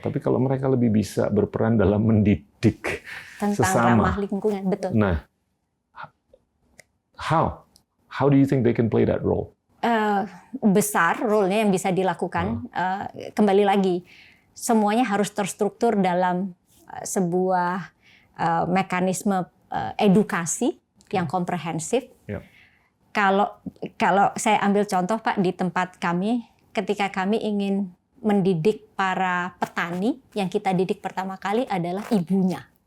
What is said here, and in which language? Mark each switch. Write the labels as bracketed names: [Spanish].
[Indonesian] Tapi kalau mereka lebih bisa berperan dalam mendidik tentang sesama. ramah lingkungan, betul. [English] Nah, how do you think they can play that role? [Indonesian] Besar role-nya yang bisa dilakukan. Kembali lagi, semuanya harus terstruktur dalam sebuah mekanisme edukasi yang komprehensif. Kalau saya ambil contoh Pak, di tempat kami, ketika kami ingin mendidik para petani, yang kita didik pertama kali adalah ibunya.